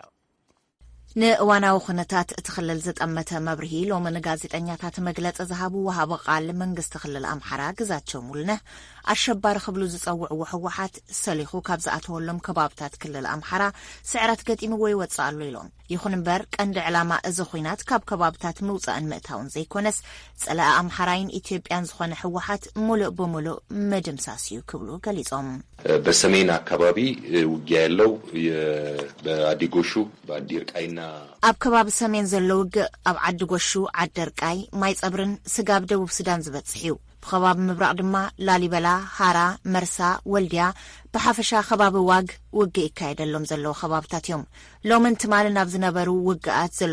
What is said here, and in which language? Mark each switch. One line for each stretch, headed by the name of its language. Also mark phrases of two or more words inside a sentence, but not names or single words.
Tigrinya: ንእዋናዊ ኩነታት እትኽልል ዝጠመተ መብርሂ ሎሚ ንጋዜጠኛታት መግለፂ ዝሃቡ ወሃበ ቃል መንግስቲ ክልል ኣምሓራ ግዛቸው ሙሉነህ ኣሸባሪ ክብሉ ዝጸውዕዎ ህወሓት ሰሊኹ ካብ ዝኣተወሎም ከባብታት ክልል ኣምሓራ ስዕረት ገጢምዎ ይወፅእ ኣሎ ኢሎም ይኹን እምበር ቀንዲ ዕላማ እዚ ኩናት ካብ ከባብታት ምውፃእን ምእታውን ዘይኮነስ ፀላኢ ኣምሓራይን ኢትዮጵያን ዝኾነ ህወሓት ሙሉእ ብምሉእ ምድምሳስ እዩ ክብሉ ገሊጾም
Amharic: በሰሜን አካባቢ ውጊያ ያለው በአዲጎሹ በአዲርቃይና
Tigrinya: ኣብ ከባቢ ሰሜን ዘሎ ውግእ ኣብ ዓዲጎሹ ዓደርቃይ ማይ ጸብርን ስጋብ ደቡብ ሱዳን ዝበጽሕ እዩ ብኸባቢ ምብራቕ ድማ ላሊበላ ሃራ መርሳ ወልድያ ብሓፈሻ ከባቢ ዋግ ውግእ ይካየደሎም ዘለዎ ከባብታት እዮም ሎምን ትማልን ኣብ ዝነበሩ ውግኣት ዘሎ